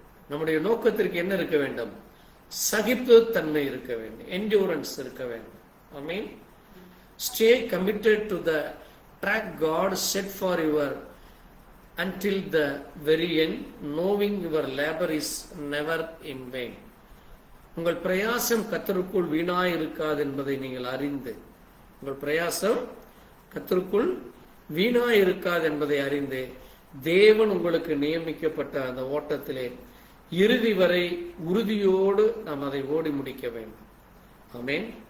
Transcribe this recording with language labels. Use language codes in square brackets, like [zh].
[ta] நம்முடைய நோக்கத்திற்கு என்ன இருக்க வேண்டும்? சகிப்புத்தன்மை இருக்க வேண்டும், என்டூரன்ஸ் இருக்க வேண்டும். ஆமென். [en] Stay committed to the track God set for your until the very end, knowing your labor is never in vain. [ta] உங்கள் பிரயாசம் கர்த்தருக்குள் வீணாய் இருக்காது என்பதை நீங்கள் அறிந்து, உங்கள் பிரயாசம் கர்த்தருக்குள் வீணாய் இருக்காது என்பதை அறிந்து, தேவன் உங்களுக்கு நியமிக்கப்பட்ட அந்த ஓட்டத்திலே இறுதி வரை உறுதியோடு நாம் அதை ஓடி முடிக்க வேண்டும். ஆமென்.